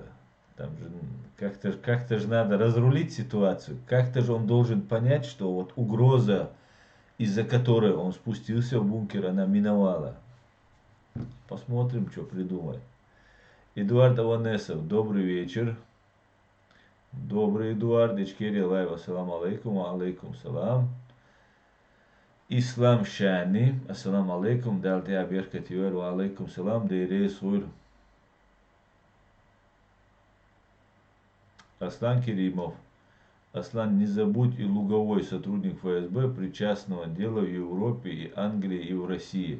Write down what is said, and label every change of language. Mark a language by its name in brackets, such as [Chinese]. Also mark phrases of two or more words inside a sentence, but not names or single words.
[Russian] Там же как-то же надо разрулить ситуацию. Как-то же он должен понять, что вот угроза, из-за которой он спустился в бункер, она миновала. Посмотрим, что придумает. Эдуард Аванесов, добрый вечер. Добрый Эдуард, Ичкери Лайв, [Arabic] السلام عليكم، عليكم السلام. Ислам Шани, السلام عليكم, [Chechen] Далтия Беркат Юэр, [Arabic] عليكم السلام, [Russian] Дейре Сур. Аслан Керимов. Аслан, не забудь и Луговой, сотрудник ФСБ, причастного дела в Европе, и Англии, и в России.